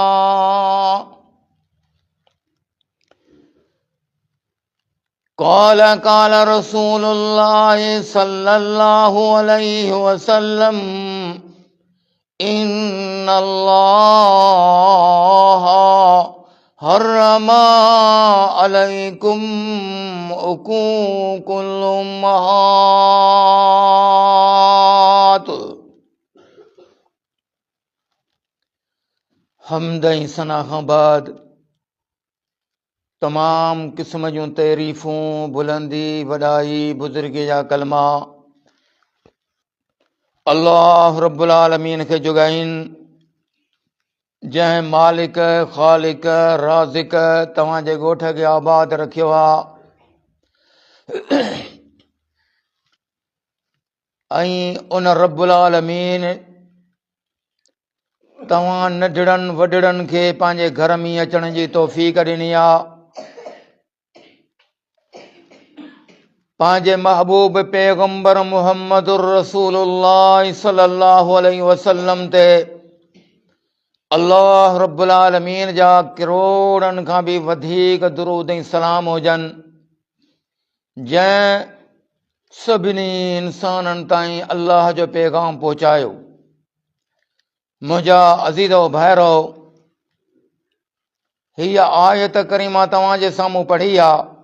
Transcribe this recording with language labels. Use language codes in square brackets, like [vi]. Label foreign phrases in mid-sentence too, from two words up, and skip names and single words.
[ar] قال رسول الله صلى الله عليه وسلم إن الله حرم عليكم عقوق الأمهات. [sd] हम्द ऐं सना खां बाद तमाम क़िस्म जूं तारीफ़ूं, बुलंदी वॾाई, बुज़ुर्गी जा कलमा अल्लाह रब्बुल आलमीन खे जुगाइन, जंहिं मालिक ख़ालिक राज़िक तव्हांजे ॻोठ खे आबाद रखियो आहे ऐं उन रब्बुल आलमीन तव्हां नंढड़नि वॾड़नि खे पंहिंजे घर में अचण जी तौफ़ीक़ ॾिनी आहे। पंहिंजे महबूब पैगंबर मुहम्मदुर रसूलुल्लाह [ar] صلى الله عليه وسلم [sd] ते अल्लाह रब्बुल आलमीन जा करोड़नि खां बि वधीक दुरूद ऐं सलाम हुजनि, जंहिं सभिनी इंसाननि ताईं अल्लाह जो पैगाम पहुचायो। मुंहिंजा अज़ीज़ो भाइरो, हीअ आयत करीमा तव्हांजे साम्हूं पढ़ी आहे।